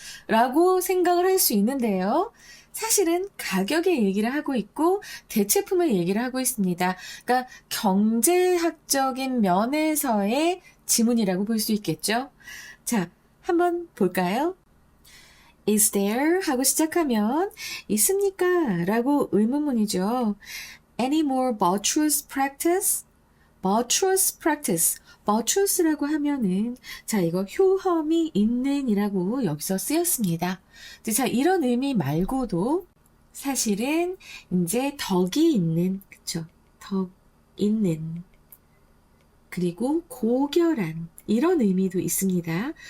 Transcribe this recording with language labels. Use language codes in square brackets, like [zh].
[ko] 라고 생각을 할 수 있는데요. 사실은 가격의 얘기를 하고 있고 대체품의 얘기를 하고 있습니다. 그러니까 경제학적인 면에서의 지문이라고 볼 수 있겠죠. 자, 한번 볼까요? [en] Is there? [ko] 하고 시작하면 있습니까? 라고 의문문이죠. [en] Any more virtuous practice? virtuous practice. [ko] virtuous라고 하면은 자 이거 효험이 있는이라고 여기서 쓰였습니다. 자 이런 의미 말고도 사실은 이제 덕이 있는 그쵸? 덕 있는 그리고 고결한 이런 의미도 있습니다.